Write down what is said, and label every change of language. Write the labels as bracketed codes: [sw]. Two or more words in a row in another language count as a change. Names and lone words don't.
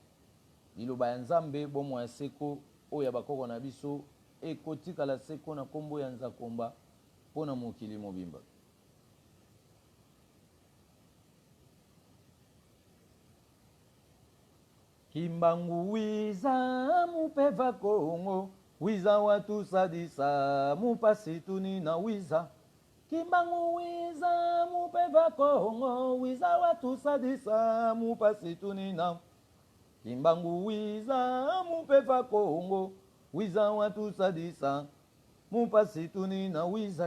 [ln] Liloba ya Nzambe bomo ya seko oyo bakoko na biso ekotikala seko na kombo ya nzakomba pona mokili mobimba. [kg] Kimbangu wiza mupeva Kongo wiza watu sadisa mupasi tuni na wiza. Kimbangu wiza mupeva Kongo wiza watu sadisa mupasi tuni na. Kimbangu wiza mupeva Kongo wiza watu sadisa mupasi tuni na wiza.